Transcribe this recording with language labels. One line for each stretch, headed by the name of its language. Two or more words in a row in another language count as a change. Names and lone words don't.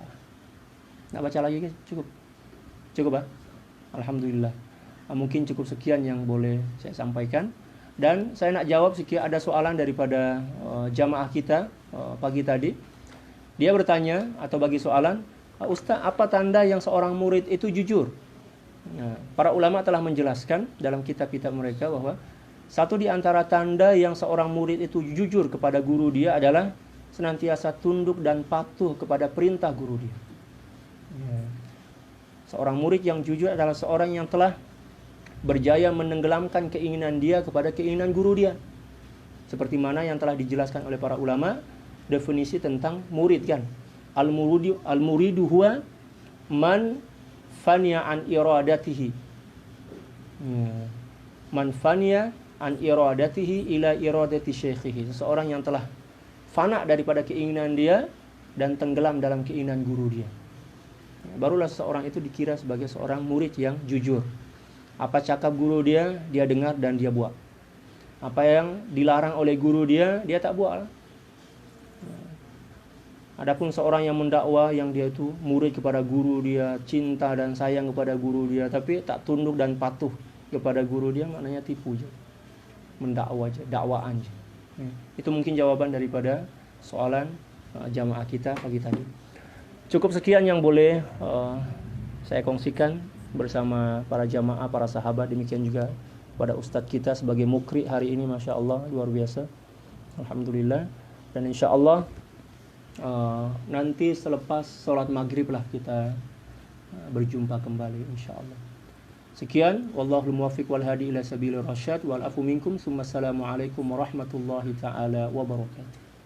Malay: Nak baca lagi ke? Cukup ah? Alhamdulillah. Mungkin cukup sekian yang boleh saya sampaikan. Dan saya nak jawab sikit, ada soalan daripada jamaah kita pagi tadi. Dia bertanya atau bagi soalan, Ustaz, apa tanda yang seorang murid itu jujur? Nah, para ulama telah menjelaskan dalam kitab-kitab mereka bahwa satu di antara tanda yang seorang murid itu jujur kepada guru dia adalah senantiasa tunduk dan patuh kepada perintah guru dia. Ya. Seorang murid yang jujur adalah seorang yang telah berjaya menenggelamkan keinginan dia kepada keinginan guru dia. Seperti mana yang telah dijelaskan oleh para ulama definisi tentang murid kan.
Arabic: المريد هو من فني عن إرادته. من فني عن إرادته إلى إرادة شيخه.
Malay: Seseorang yang telah fana daripada keinginan dia dan tenggelam dalam keinginan guru dia. Barulah seseorang itu dikira sebagai seorang murid yang jujur. Apa cakap guru dia, dia dengar dan dia buat. Apa yang dilarang oleh guru dia, dia tak buat. Adapun seorang yang mendakwah yang dia itu murid kepada guru dia, cinta dan sayang kepada guru dia, tapi tak tunduk dan patuh kepada guru dia, maknanya tipu je. Mendakwah je, dakwaan je. Itu mungkin jawaban daripada soalan jamaah kita pagi tadi. Cukup sekian yang boleh saya kongsikan bersama para jamaah, para sahabat. Demikian juga pada ustadz kita sebagai mukri hari ini,
Arabic: ما شاء الله,
Malay: luar biasa. Alhamdulillah. Dan
Arabic: إن شاء الله
Malay: nanti selepas sholat maghrib lah kita berjumpa kembali
Arabic: إن شاء الله.
Malay: Sekian,
Arabic: والله الموفق والهادي إلى سبيل الرشاد والعفو منكم. السلام عليكم ورحمة الله تعالى وبركاته.